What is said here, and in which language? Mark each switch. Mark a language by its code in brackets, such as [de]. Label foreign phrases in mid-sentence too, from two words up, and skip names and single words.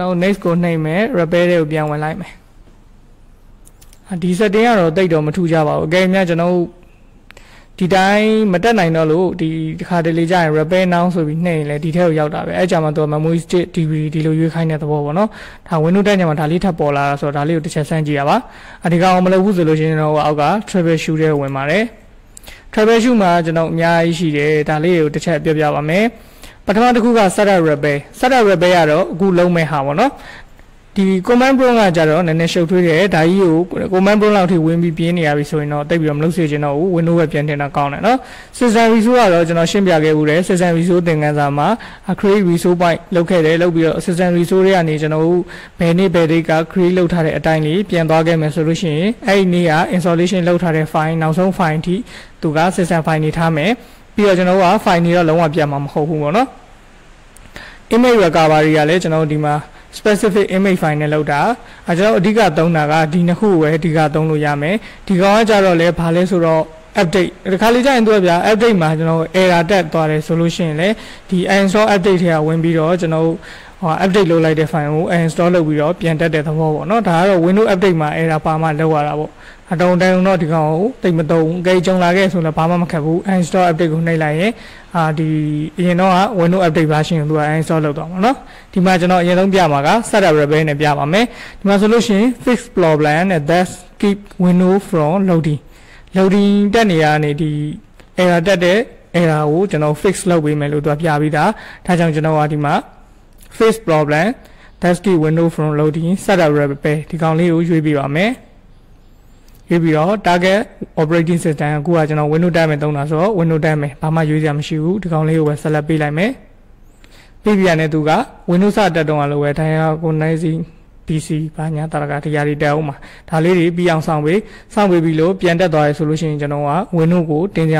[my] တော် next ကိုနှိပ်မယ် repair တွေကိုပြန်ဝင်လိုက်မယ်ဒီ setting ကတော့တိတ်တော့မထူးကြပါဘူးအကယ်၍ကျွန်တော်ဒီတိုင်းမတက်နိုင်တော့လို့ဒီတစ်ခါတလေကြာရင် [en] repair now [my] ဆိုပြီးနှိပ်ရင်လည်းဒီထဲ ကိုရောက်တာပဲအဲ့ကြမှာသူ [en] memory stick DVD [my] ဒီလိုရွေးခိုင်းတဲ့သဘောပေါ့နော်ဒါ Windows တက်ညမှာဒါလေးထပ်ပေါ်လာတာဆိုတော့ဒါလေးကိုတစ်ချက်စမ်းကြည့်ရပါဒီကောင်မလုပ်ဘူးဆိုလို့ရှိရင်တော့အောက်က troubleshoot ထဲဝင်ပါတယ် troubleshoot မှာကျွန်တော်အများကြီးရှိတယ်ဒါလေးကိုတစ်ချက်ပြောပြပါမယ်ပထမတစ်ခုက [en] setup repair [my] ကတော့အခုလုံးမဲ့ဟာပေါ့နော်ဒီ [en] command prompt [my] ကကြတော့နည်းနည်းရှုပ်ထွေးတယ်ဒါကြီးကို [en] command prompt [my] လောက်ထိဝင်ပြီးပြင်းနေရပြီဆိုရင်တော့တိတ်ပြီးတော့မလုပ်စေချင်တော့ဘူး Windows ပဲပြန်တင်တာကောင်းတယ်နော် [en] system resource [my] ကတော့ကျွန်တော်ရှင်းပြခဲ့ဘူးတယ် [en] system resource [my] သင်ခန်းစာမှာ [en] create resource point [my] လုပ်ခဲ့တယ်လုပ်ပြီးတော့ [en] system resource [my] တွေကနေကျွန်တော်တို့ဘယ်နေ့ဘယ် date က create လုပ်ထားတဲ့အတိုင်းလေးပြန်သွားခဲ့မယ်ဆိုလို့ရှိရင်အဲ့ဒီနေ့က installation လုပ်ထားတဲ့ file နောက်ဆုံး file အထိသူက [en] system file [my] နေထားမယ်ပြီးတော့ကျွန်တော်က file နေတော့လုံးဝပြန်မှာမဟုတ်ဘူးပေါ့နော် [en] image recovery [my] ကလည်းကျွန်တော်ဒီမှာ [en] specific image file [my] နဲ့လောက်တာကျွန်တော်အဓိကသုံးတာကဒီနှစ်ခုပဲအဓိကသုံးလို့ရမယ်ဒီကောင်ကကြတော့လည်းဘာလဲဆိုတော့ update ဒီခါလေးကျရင်သူကဗျာ update မှာကျွန်တော် error တက်သွားတယ်ဆိုလို့ရှိရင်လည်းဒီ [en] uninstall update [my] ထဲကဝင်ပြီးတော့ကျွန်တော်update လုပ်လိုက်တဲ့ file ကို uninstall လုပ်ပြီးတော့ပြန်တက်တဲ့သဘောပေါ့နော်ဒါကတော့ [en] Windows update [my] မှာ error ပါမှလောက်ရတာပေါ့အတုံးတိုင်းတော့ဒီကောင်ကိုတိတ်မ တုံးအကြိမ်ကြုံလာခဲ့ဆိုတော့ဘာမှမခက်ဘူး [en] uninstall update [my] ကိုနှိပ်လိုက်ရင်ဒီအရင်တော့က [en] Windows update version [my] ကိုသူက uninstall လုပ်သွားမှာနော်ဒီမှာကျွန်တော်အရင်ဆုံးပြမှာက [en] setup repair [my] နဲ့ပြပါမယ်ဒီမှာဆိုလို့ရှိရင် [en] fix problem [my] နဲ့ [en] that keep Windows from loading [my] တက်နေရနေဒီ error တက်တဲ့ error ကိုကျွန်တော် fix လုပ်ပေးမယ်လို့သူကပြ ပြီးသားဒါကြောင့်ကျွန်တော်ကဒီမှာ [en] fix problem that keep Windows from loading setup repair [my] ဒီကောင်လေးကိုရွေးပြပါမယ်ရွေးပြီးတော့ [en] target operating system [my] ကိုကကျွန်တော် Windows 10မှာသုံးတာဆိုတော့ Windows 10မှာဘာမှရွေးစရာမရှိဘူးဒီကောင်လေးကိုပဲ select ပေးလိုက်မယ်ပြီး ပြန်တဲ့သူက Windows စတက်တော့လို့ပဲ [en] diagonalizing PC [my] ဘာညာတာကတရားတွေတက်အောင်မှာဒါလေးတွေပြီးအောင်ဆောင်ပေးပြီးလို့ပြန်တက်သွားရဆိုလို့ရှိရင်ကျွန်တော်က Windows ကိုတင်ကြမ